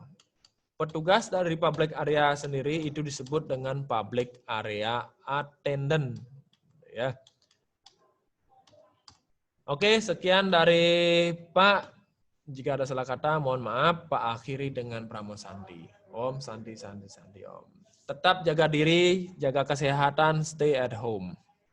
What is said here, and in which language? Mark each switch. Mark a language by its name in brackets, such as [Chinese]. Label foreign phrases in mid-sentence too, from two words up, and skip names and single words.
[Indonesian] Petugas dari [English] public area [Indonesian] sendiri itu disebut dengan [English] public area attendant. [Indonesian] Ya. Oke, sekian dari Pak. Jika ada salah kata, mohon maaf. Pak akhiri dengan [Sanskrit] Pramo Santi. Om Santi Santi Santi Om. [Indonesian] Tetap jaga diri, jaga kesehatan, [English] stay at home.